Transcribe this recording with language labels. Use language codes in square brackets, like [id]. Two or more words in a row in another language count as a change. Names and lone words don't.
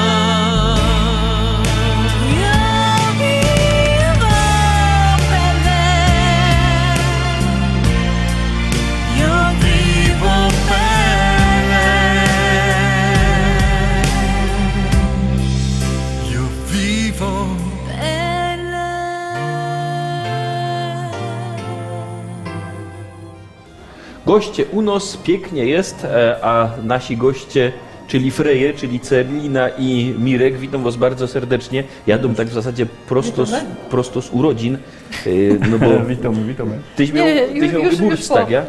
[it] io vivo per lei, io Vivo per lei, io vivo. per lei. [pl] Goście u nas pięknie jest, a nasi goście czyli Freje, czyli Celina i Mirek. Witam was bardzo serdecznie. Jadą tak w zasadzie prosto z urodzin, no bo Witamy. tyś miał Geburtstag, ja?